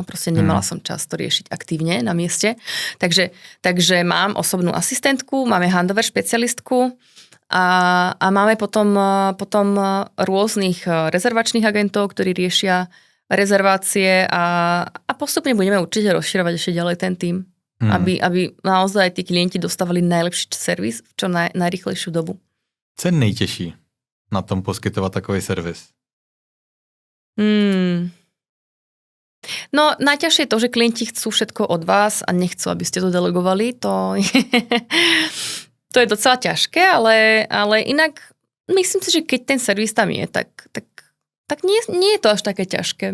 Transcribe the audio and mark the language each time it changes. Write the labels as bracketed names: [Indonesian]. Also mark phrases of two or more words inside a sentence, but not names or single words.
[Slovak] Proste nemala som čas to riešiť aktívne na mieste. Takže mám osobnú asistentku, máme handover špecialistku a máme potom rôznych rezervačných agentov, ktorí riešia rezervácie a postupne budeme určite rozširovať ešte ďalej ten tím, aby naozaj tí klienti dostávali najlepší servis v čo najrýchlejšiu dobu. [Czech] Co je nejtěžší na tom poskytovat takový servis? [Slovak] No, najťažšie je to, že klienti chcú všetko od vás a nechcú, aby ste to delegovali. To je docela ťažké, ale inak myslím si, že keď ten servis tam je, tak nie je to až také ťažké.